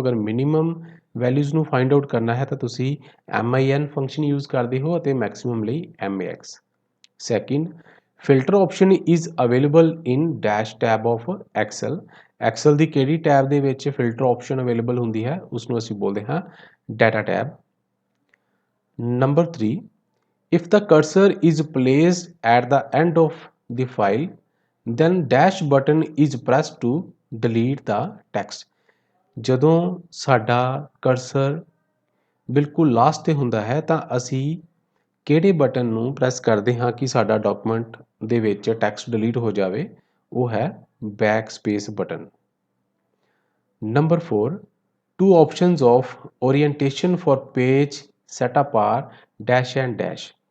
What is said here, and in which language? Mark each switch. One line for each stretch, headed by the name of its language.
Punjabi: ਅਗਰ minimum values ਨੂੰ find out ਕਰਨਾ ਹੈ ਤਾਂ ਤੁਸੀਂ MIN ਫੰਕਸ਼ਨ ਯੂਜ਼ ਕਰਦੇ ਹੋ ਅਤੇ ਮੈਕਸਿਮਮ ਲਈ MAX।
English: Second, filter option is available in dash tab of Excel.
Punjabi: Excel ਦੀ ਕਿਹੜੀ ਟੈਬ ਦੇ ਵਿੱਚ ਫਿਲਟਰ ਆਪਸ਼ਨ ਅਵੇਲੇਬਲ ਹੁੰਦੀ ਹੈ ਉਸਨੂੰ ਅਸੀਂ ਬੋਲਦੇ ਹਾਂ data tab.
English: Number 3, if the cursor is placed at the end of the file then dash button is pressed to delete the text।
Punjabi: ਜਦੋਂ ਸਾਡਾ ਕਰਸਰ ਬਿਲਕੁਲ ਲਾਸਟ ਤੇ ਹੁੰਦਾ ਹੈ ਤਾਂ ਅਸੀਂ ਕਿਹੜੇ ਬਟਨ ਨੂੰ ਪ੍ਰੈਸ ਕਰਦੇ ਹਾਂ ਕਿ ਸਾਡਾ ਡਾਕੂਮੈਂਟ ਦੇ ਵਿੱਚ ਟੈਕਸਟ ਡਿਲੀਟ ਹੋ ਜਾਵੇ। ਉਹ ਹੈ back space button. Number 4,
English: two options of orientation for page setup are dash and dash।